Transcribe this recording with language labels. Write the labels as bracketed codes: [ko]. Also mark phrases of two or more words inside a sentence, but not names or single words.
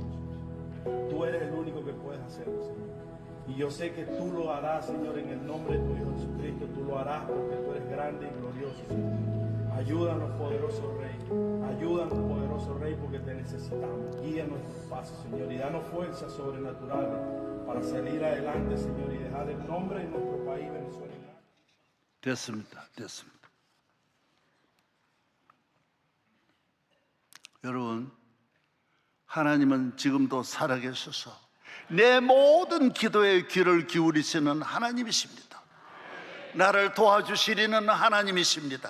[es] Tú eres el único que puedes hacerlo, Señor. Y yo sé que tú lo harás, Señor, en el nombre de tu Hijo Jesucristo. Tú lo harás porque tú eres grande y glorioso, Señor. Ayúdanos, poderoso Rey. Ayúdanos, poderoso Rey, porque te necesitamos. Guía nuestros pasos, Señor, y danos fuerzas sobrenaturales para salir adelante, Señor, y dejar el nombre de nuestro país, Venezuela. [ko] 됐습니다. 됐습니다. 여러분, 하나님은 지금도 살아계셔서 내 모든 기도에 귀를 기울이시는 하나님이십니다. 나를 도와주시리는 하나님이십니다.